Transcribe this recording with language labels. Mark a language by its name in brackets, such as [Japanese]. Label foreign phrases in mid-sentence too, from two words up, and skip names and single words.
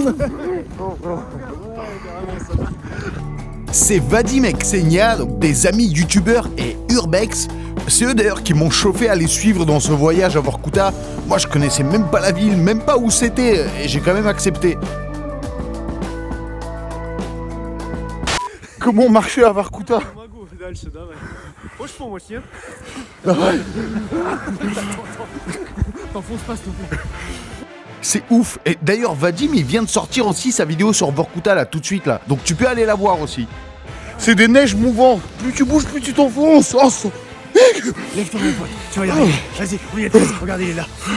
[French] C'est Vadim et Ksenia, donc des amis youtubeurs et urbex. C'est eux d'ailleurs qui m'ont chauffé à les suivre dans ce voyage à Vorkuta. Moi je connaissais même pas la ville, même pas où c'était, et j'ai quand même accepté. Comment marcher à Vorkuta? [Russian] Могу дальше, давай. Хочешь помочь, нет? Давай. [French] T'enfonces pas, s'il te plaît. C'est ouf. Et d'ailleurs Vadim il vient de sortir aussi sa vidéo sur Vorkuta là tout de suite là. Donc tu peux aller la voir aussi. C'est des neiges mouvantes. Plus tu bouges, plus tu t'enfonces. Oh, ça... Lève-toi, mon pote. Tu vas y arriver. Vas-y, on y est presque. Regarde, il est là.